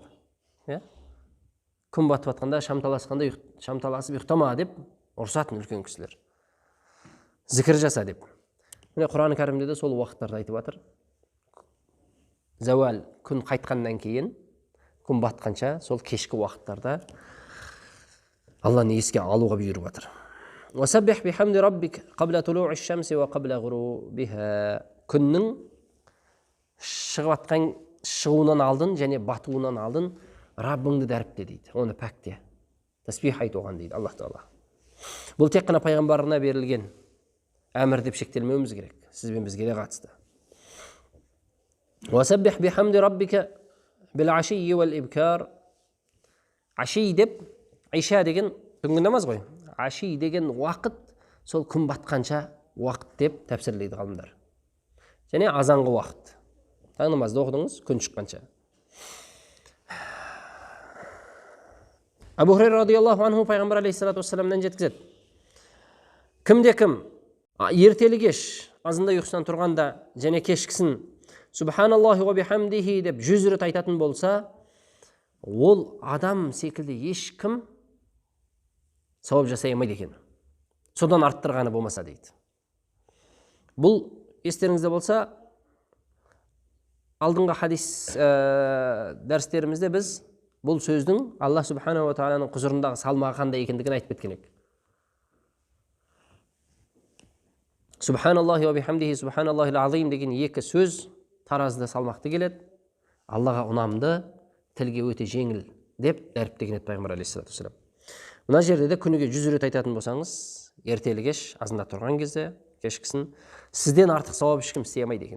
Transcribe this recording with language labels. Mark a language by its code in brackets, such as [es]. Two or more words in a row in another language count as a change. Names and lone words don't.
[kk] Күн батып жатқанда, шам таласып ұйықтама деп ұрсатын үлкен кісілер. Зікір жаса деп. Міне Құран кәрімде де сол уақыттарды айтып жатыр. Зәуал күн қайтқаннан кейін, күн батқанша, сол кешкі уақыттарда Алланы еске алуға бұйырып жатыр. [ar] وَسَبِّحْ بِحَمْدِ رَبِّكَ قَبْلَ طُلُوعِ الشَّمْسِ وَقَبْلَ غُرُوبِهَا. [kk] Күннің шығуынан алдын және батуынан алдын Раббыңды дәріпте дейді. Оны пәкте. Тәсбих айт оған дейді Аллах Тағала. Бұл тек қана пайғамбарына берілген әмір деп шектелмеуіміз керек. Сіз бен бізге де қатысты. [ar] وَسَبِّحْ بِحَمْدِ رَبِّكَ بِالْعَشِيِّ وَالْإِبْكَارِ. [kk] Аши деп, Иша деген түнгі намаз ғой. Аши деген уақыт, сол күн батқанша уақыт деп тәпсірлейді ғалымдар. Және азанғы уақыт. Таң намазды оқыдыңыз, күн шыққанша. Абу Хурайра [ar] رضي الله عنه [kk] пайғамбар [ar] عليه الصلاة والسلام [kk] жеткізеді. Кімде кім ертелі кеш азында ұйқысынан тұрғанда және кешкісін [ar] سبحان الله وبحمده [kk] деп 100 рет айтатын болса, ол адам секілді ешкім сауап жасай алмайды екен. Содан арттырғаны болмаса дейді. Бұл естеріңізде болса, алдыңғы хадис дәрістерімізде біз бұл сөздің Аллах [ar] سبحانه وتعالى [kk] құзырындағы салмағы қандай екендігін айтып кеткен едік. [ar] سبحان الله وبحمده سبحان الله العظيم [kk] деген екі сөз таразыда салмақты келеді. Аллаға ұнамды, тілге өте жеңіл деп дәріптеген еді пайғамбар [ar] عليه الصلاة والسلام. [kk] Мына жерде де күніге 100 рет айтатын болсаңыз, ертелі кеш азында тұрған кезде, кешкісін сізден артық сауап ешкім істей алмайды екен.